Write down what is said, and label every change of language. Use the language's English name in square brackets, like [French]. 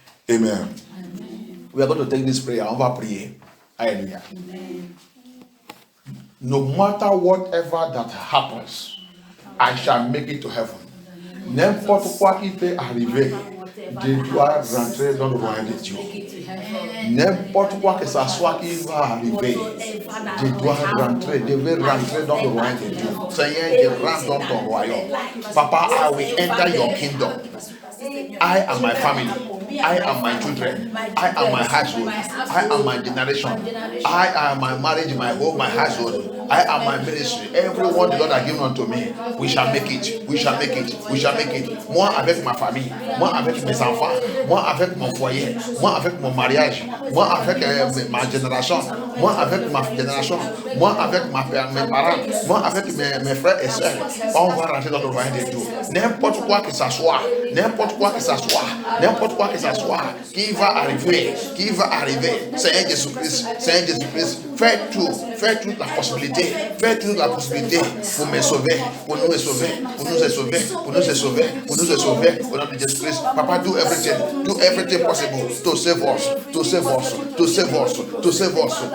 [English] Amen. We are going to take this prayer. [French] On va prier. [English] Hallelujah. No matter whatever that happens, I shall make it to heaven. [French] N'importe quoi qui peut arriver, je dois rentrer dans le royaume de Dieu. N'importe quoi que ça soit qui va arriver, je dois rentrer, je vais rentrer dans le royaume de Dieu. Seigneur, je rentre dans ton royaume. [English] Papa, I will enter your kingdom. I and my family, I and my children, I and my household, I and my generation, I and my marriage, my home, my household, I and my ministry, everyone the Lord has given unto me, we shall make it, we shall make it, we shall make it. [French] Moi avec ma famille, moi avec mes enfants, moi avec mon foyer, moi avec mon mariage, moi avec ma génération, moi avec ma génération, moi avec mes parents, moi avec mes frères et sœurs, on va rentrer dans le royaume de Dieu. N'importe quoi que ça soit, n'importe quoi que ça soit, n'importe quoi que ça soit, qui va arriver, Seigneur Jésus-Christ, Fais toute la possibilité. Fais toute la possibilité pour me sauver, pour nous sauver, pour nous sauver, pour nous sauver, pour nous sauver. Au nom de Jésus Christ. [English] Papa, do everything possible to save us, to save us, to save us, to save us.